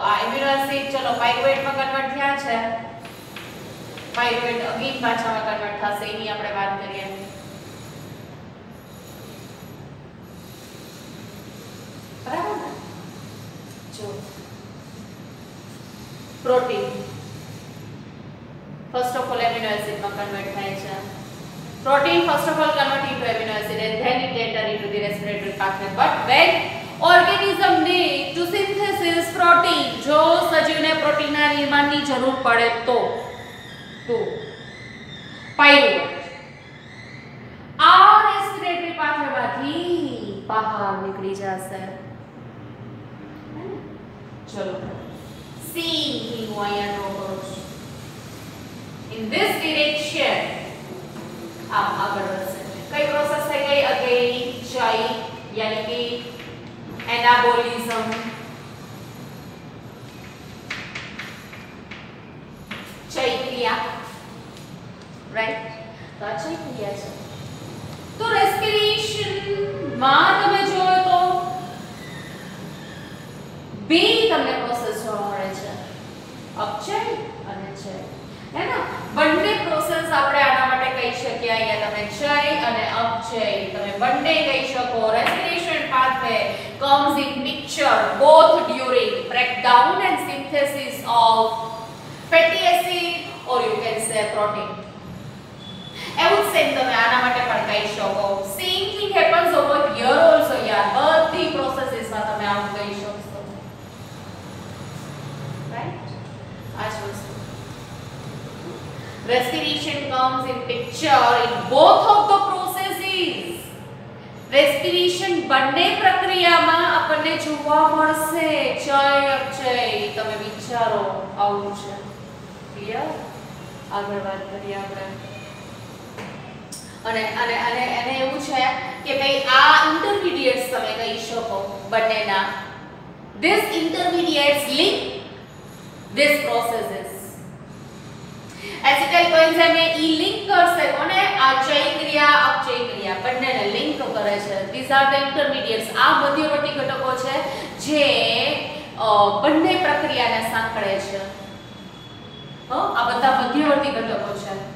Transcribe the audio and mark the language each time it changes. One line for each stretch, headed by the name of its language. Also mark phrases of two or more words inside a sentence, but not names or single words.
Gujarati: આ
English: amino acid
Gujarati: ચલો પાયરુવેટ માં કન્વર્ટ થયા છે. પાયરુવેટ અગેન પાછામાં કન્વર્ટ થશે એની આપણે વાત કરીએ. બરાબર ને? જો
English: protein first of all amino acid
Gujarati: માં કન્વર્ટ થાય છે.
English: Protein first of all convert into amino acid and then it enter into the respiratory pathway. But when organism need to synthesis protein,
Gujarati: જો સજીવને પ્રોટીનના નિર્માણની જરૂર પડે તો પાયરુવેટ આ રેસ્પિરેટરી પાથવેમાંથી બહાર નીકળી જશે. ચલો સી હું અહીંયા ડ્રો કરું છું.
English: In this direction
Gujarati: આમ આગળ વધશે. કઈ પ્રોસેસ થઈ ગઈ? અગેન ચય યાની કે એનાબોલિઝમ. ચય ક્રિયા રાઈટ. તો આ ચય ક્રિયા છે. તો રેસ્પિરેશન માં તમે જોયો તો બે તમને પ્રોસેસ જોવા મળે છે, અપચય અને ચય. હે ને? બંને પ્રોસેસ આપણે આના માટે કહી શકીએ. અહીંયા તમે ચય અને અપચય તમે બંને કહી શકો.
English: respiration pathway comes in picture both during breakdown and synthesis of fatty acid or you can say protein.
Gujarati: એવું સેમ તમે આના માટે પણ કહી શકો.
English: same thing happens over here also.
Gujarati: યાર બધી પ્રોસેસીસમાં તમે આવું કહી શકશો. રાઈટ? આ જ વસ્તુ.
English: Respiration comes in picture in both of the processes.
Gujarati: Respiration બંને પ્રક્રિયામાં આપણને જોવા મળશે. ચય અપચય તમે વિચારો આવું છે. ક્લિયર? આગળ વાત કરીએ આપણે. અને અને અને એને એવું છે કે ભાઈ આ ઇન્ટરમીડિયેટ્સ તમે કહી શકો બંનેના.
English: This intermediates link this processes. acetyl coenzyme A
Gujarati: લિંક કરશે કોને? આ ચય ક્રિયા અપચય ક્રિયા બંનેને લિંક કરે છે.
English: this are the intermediates.
Gujarati: આ મધ્યવર્તી ઘટકો છે જે બંને પ્રક્રિયાને સાંકળે છે. આ બધા મધ્યવર્તી ઘટકો છે.